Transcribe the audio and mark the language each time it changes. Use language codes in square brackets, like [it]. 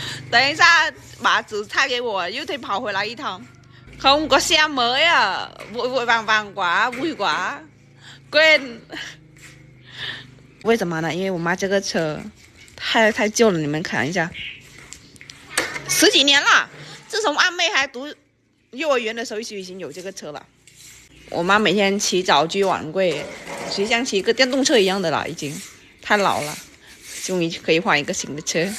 [zh] 等一下把纸拆给我，又得跑回来一趟。 [vi] Không có xe mới à, vội vội vàng vàng quá, vui quá, quên. [zh] 为什么呢？因为我妈这个车太旧了，你们看一下。 10几年了，自从阿妹还读幼儿园的时候就已经有这个车了。我妈每天骑早居晚归，就像骑一个电动车一样的了，已经太老了，终于可以换一个新的车。